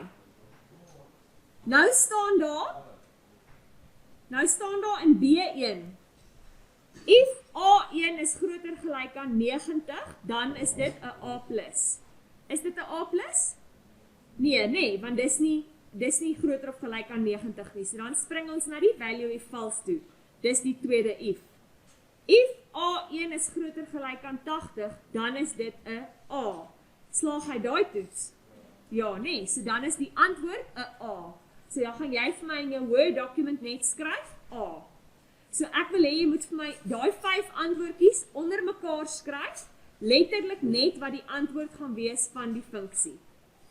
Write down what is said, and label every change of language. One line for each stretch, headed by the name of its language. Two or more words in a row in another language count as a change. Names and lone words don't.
Afrikaans: Nou staan daar in B1. If A1 is groter gelyk aan 90, dan is dit 'n A+. Is dit 'n A+? Nee, want dis nie groter of gelyk aan 90 nie. So dan spring ons na die
English: value if false
Afrikaans: toe. Dis die tweede if. If A1 is groter gelyk aan 80, dan is dit 'n A. Slaag hy daai toets? Ja, nee, so dan is die antwoord 'n A. So dan gaan jy vir my in jou Word document net skryf A. So ek wil hê jy moet vir my daai 5 antwoordjies onder mekaar skryf, letterlik net wat die antwoord gaan wees van die funksie.